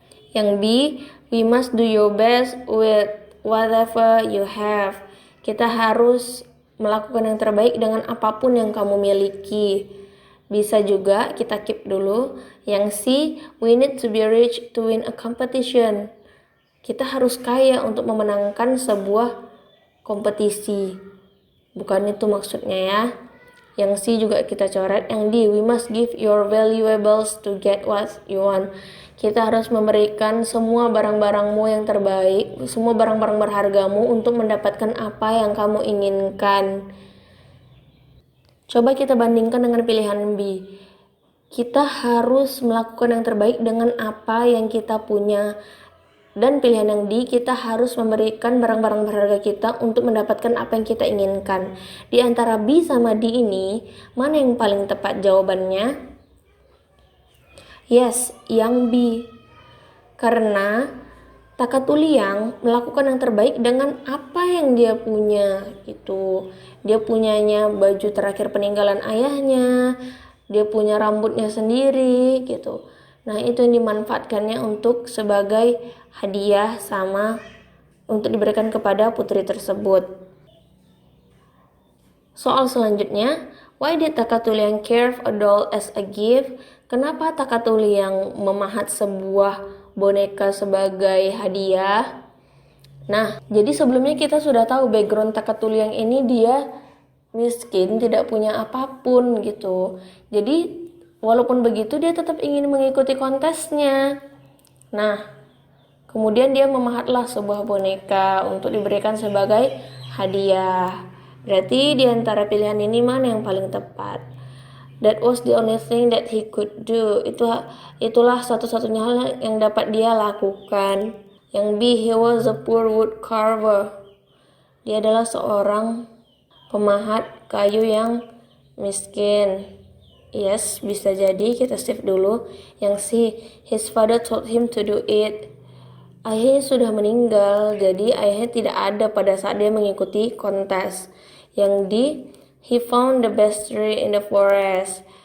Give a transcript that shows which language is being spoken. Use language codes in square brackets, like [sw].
[id] Yang B, [en] we must do your best with whatever you have. [id] Kita harus melakukan yang terbaik dengan apapun yang kamu miliki. Bisa juga kita keep dulu. Yang C, [en] we need to be rich to win a competition. [id] Kita harus kaya untuk memenangkan sebuah kompetisi. Bukan itu maksudnya ya. Yang C juga kita coret. Yang D, [en] we must give your valuables to get what you want. [id] Kita harus memberikan semua barang-barangmu yang terbaik, semua barang-barang berhargamu untuk mendapatkan apa yang kamu inginkan. Coba kita bandingkan dengan pilihan B. Kita harus melakukan yang terbaik dengan apa yang kita punya. Dan pilihan yang D, kita harus memberikan barang-barang berharga kita untuk mendapatkan apa yang kita inginkan. Di antara B sama D ini, mana yang paling tepat jawabannya? Yes, yang B. Karena Takatuliang melakukan yang terbaik dengan apa yang dia punya gitu. Dia punyanya baju terakhir peninggalan ayahnya, dia punya rambutnya sendiri gitu. Nah, itu yang dimanfaatkannya untuk sebagai hadiah sama untuk diberikan kepada putri tersebut. Soal selanjutnya, [en] why did Takatuliang carve a doll as a gift? [id] Kenapa Takatuliang memahat sebuah boneka sebagai hadiah? Nah, jadi sebelumnya kita sudah tahu background Takatuliang ini, dia miskin, tidak punya apapun gitu. Jadi walaupun begitu dia tetap ingin mengikuti kontesnya. Nah, kemudian dia memahatlah sebuah boneka untuk diberikan sebagai hadiah. Berarti di antara pilihan ini mana yang paling tepat? [en] That was the only thing that he could do. [id] Itulah satu-satunya hal yang dapat dia lakukan. Yang B, [en] he was a poor wood carver. [id] Dia adalah seorang pemahat kayu yang miskin. Yes, bisa jadi, kita save dulu. Yang C, his father told him to do it. Ayahnya sudah meninggal, jadi ayahnya tidak ada pada saat dia mengikuti kontes. Yang D, [en] he found the best tree in the forest.